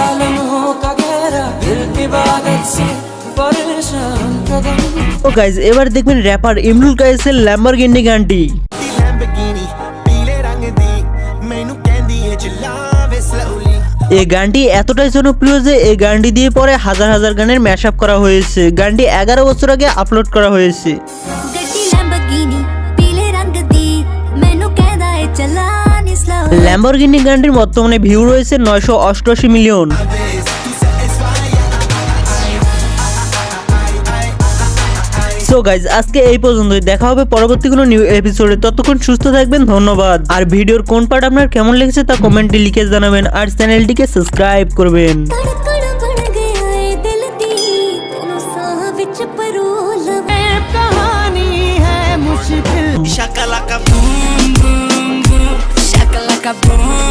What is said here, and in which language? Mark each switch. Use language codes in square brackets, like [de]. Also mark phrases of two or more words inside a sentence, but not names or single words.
[bn] ও গাইজ, এবার দেখবেন র্যাপার ইমরুল কায়েসের ল্যাম্বরগিনি গানটি। এই গানটি এতটাই জনপ্রিয় যে এই গানটি দিয়ে পরে হাজার হাজার গানের ম্যাশআপ করা হয়েছে। গানটি 11 বছর আগে আপলোড করা হয়েছে। [pa] ਗੱਡੀ ਲੈਂਬਰਗਿਨੀ ਪੀਲੇ ਰੰਗ ਦੀ ਮੈਨੂੰ ਕਹਿੰਦਾ ਏ ਚਲਾਨੀ slow। [bn] ল্যাম্বরগিনি গানটির বর্তমানে ভিউ রয়েছে 988 মিলিয়ন। [en] so guys, [bn] আজকে এই পর্যন্তই। দেখা হবে পরবর্তী কোনো [en] new episode. [bn] ততক্ষণ সুস্থ থাকবেন, ধন্যবাদ। আর ভিডিওর কোন পার্ট আপনার কেমন লেগেছে তা কমেন্টে লিখে জানাবেন, আর চ্যানেলটিকে সাবস্ক্রাইব করবেন। [pa] ਧੜਕਣ ਬਣ ਗਿਆ ਏ ਦਿਲ ਦੀ ਤੈਨੂੰ ਸਾਹ ਵਿੱਚ ਪਰੋਲ ਕਹਾਣੀ ਹੈ ਮੁਸ਼ਕਿਲ [en] Shakalaka boom boom boom. ਸ਼ਕਲ ਕਾ ਬੂਮ